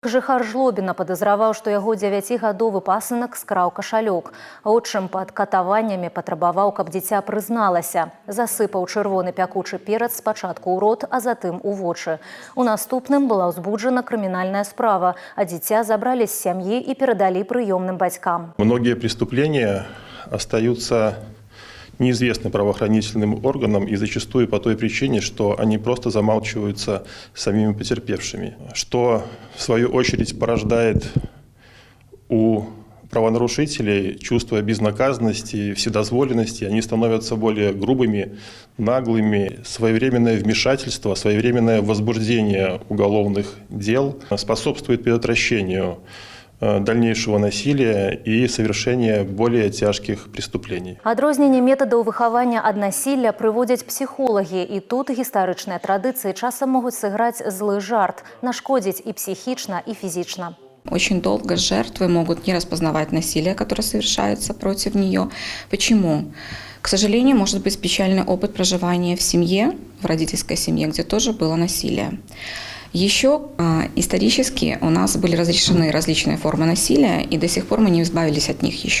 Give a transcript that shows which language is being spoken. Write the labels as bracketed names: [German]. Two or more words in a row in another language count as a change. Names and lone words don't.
[Belarusian] Жыхар Жлобіна падазраваў, што яго 9гадовы пасынак скраў кашалёк. Отчым пад катаваннямі патрабаваў, каб дзіця прызналася. Засыпаў чырвоны пякучы перац спачатку ў рот, а затым у вочы. У наступным была ўзбуджана крымінальная справа, а дзіця забралі з сям'і і перадалі прыёмным бацькам. [Russian] Многие преступления остаются неизвестны правоохранительным органам и зачастую по той причине, что они просто замалчиваются самими потерпевшими, что в свою очередь порождает у правонарушителей чувство безнаказанности, вседозволенности. Они становятся более грубыми, наглыми. Своевременное вмешательство, своевременное возбуждение уголовных дел способствует предотвращению дальнейшего насилия и совершения более тяжких преступлений. [Belarusian] Адрозненне методаў выхавання ад насілля прыводзяць псіхолагі, і тут гістарычныя традыцыі часам могуць сыграць злы жарт, нашкодзіць и психично, и физично. [Russian] Очень долго жертвы могут не распознавать насилие, которое совершается против нее. Почему? К сожалению, может быть печальный опыт проживания в семье, в родительской семье, где тоже было насилие. Еще исторически у нас были разрешены различные формы насилия, и до сих пор мы не избавились от них еще.